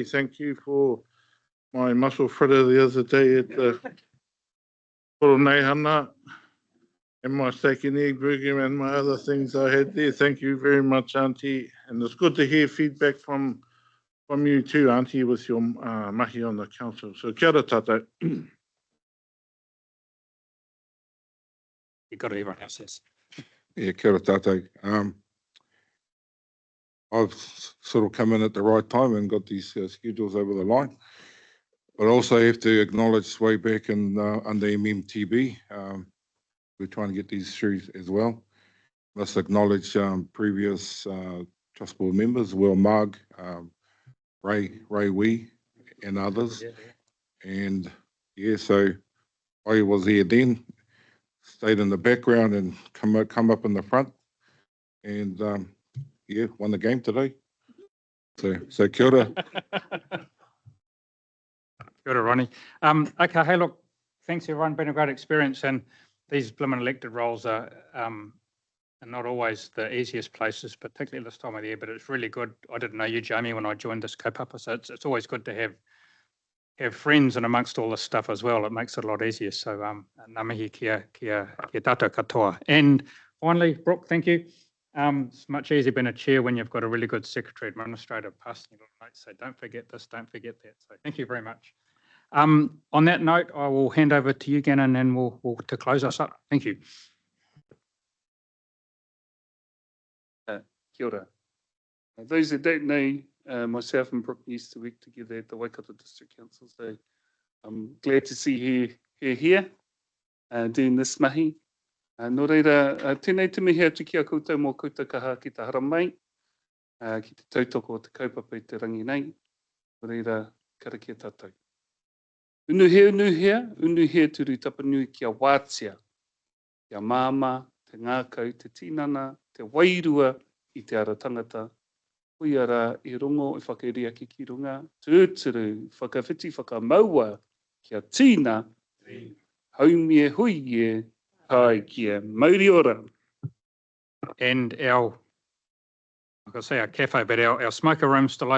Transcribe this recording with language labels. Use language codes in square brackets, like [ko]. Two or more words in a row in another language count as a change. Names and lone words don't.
[en] Thank you for my muscle fritter the other day at the Ōtorohanga and my steak and egg burger and my other things I had there. Thank you very much, Auntie. And it's good to hear feedback from you too, Auntie, with your mahi on the council. [mi] So kia ora tātou. [en] You got it, everyone else says. Yeah, [mi] kia ora tātou. [en] I've sort of come in at the right time and got these schedules over the line. But I also have to acknowledge way back in under MMTB, we're trying to get these through as well. Let's acknowledge previous Trust Board members, Will Mugg, Ray Wee, and others. And yeah, so I was here then, stayed in the background and come up in the front, and yeah, won the game today. [mi] So kia ora. Kia ora, Ronnie. [en] Okay, hey, look, thanks everyone. Been a great experience, and these blooming elected roles are not always the easiest places, particularly this time of the year, but it's really good. I didn't know you, Jamie, when I joined this kaupapa, so it's always good to have friends and amongst all this stuff as well. It makes it a lot easier. [mi] So ngā mihi kia tātou katoa. [en] And finally, Brooke, thank you. It's much easier being a chair when you've got a really good secretary administrator passing you little notes, say don't forget this, don't forget that. So thank you very much. On that note, I will hand over to you, Gannon, and we'll to close us up. Thank you. [mi] Kia ora. [en] Those that don't know, myself and Brooke used to work together at the Waikato District Council, so I'm glad to see her here doing this mahi. [mi] Nō reira, tēnei te mihi atu ki a koutou mō koutou kaha ki te hara mai, ki te tautoko o te kaupapa i te rangi nei. Nō reira, karakia tātou. Unuhea turu tapanui kia wātia, kia māma, te ngākau, te tinana, te wairua i te ara tangata. Hui ara I rongo I whakeria ki runga, tūturu, whakawhiti, whakamaua, kia tīna, haumie huie, kai kia mauri ora. [en] And our, I could say our cafe, but our smoker room's still open.